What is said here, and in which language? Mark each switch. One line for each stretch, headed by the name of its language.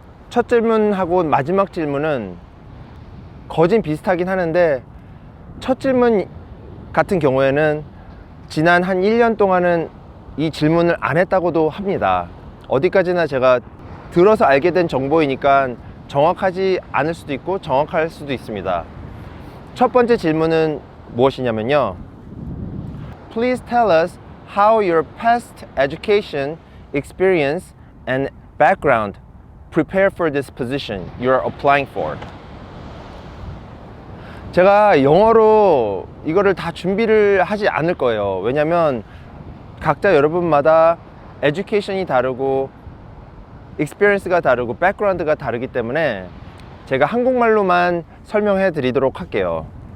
Korean: 첫 질문하고 마지막 질문은 거진 비슷하긴 하는데, 첫 질문 같은 경우에는 지난 한 1년 동안은 이 질문을 안 했다고도 합니다. 어디까지나 제가 들어서 알게 된 정보이니까 정확하지 않을 수도 있고 정확할 수도 있습니다. 첫 번째 질문은 무엇이냐면요,
English: Please tell us how your past education, experience, and background prepare for this position you are applying for.
Korean: 제가 영어로 이거를 다 준비를 하지 않을 거예요. 왜냐면 각자 여러분마다 에듀케이션이 다르고 익스피리언스가 다르고 백그라운드가 다르기 때문에 제가 한국말로만 설명해 드리도록 할게요.